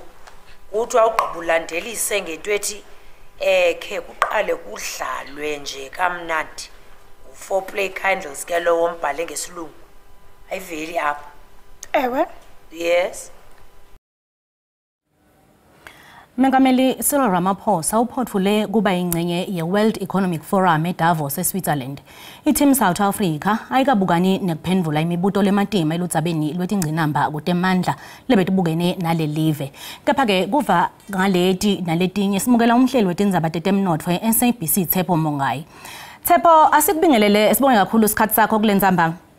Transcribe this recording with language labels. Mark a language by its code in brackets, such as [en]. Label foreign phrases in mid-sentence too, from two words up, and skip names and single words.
[xh] Uthi awugqibulandelise ngento ethi khe kuqale kudlalwe nje kamnandi [en] foreplay kindles [xh] ke lo wombhale ngesilungu ayiveli apha. Ewe. [en] Yes. [ss] Mengameli Cyril Ramaphosa uphothule kuba ingcenye ye-World Economic Forum eDavos eSwitzerland. I-Team South Africa ayikabukani nekuphendvula imibuto lematima eludzabeni lwetingcinamba kutemandla lebetibukene nalelive. Kepha-ke kuva ngaleti naletinye simukela umhleli wetindzaba tetemnotfo e-SABC Tshepo Mongai. Tshepo, asikubingelele sibonge kakhulu isikhathi sakho kule ndzamba.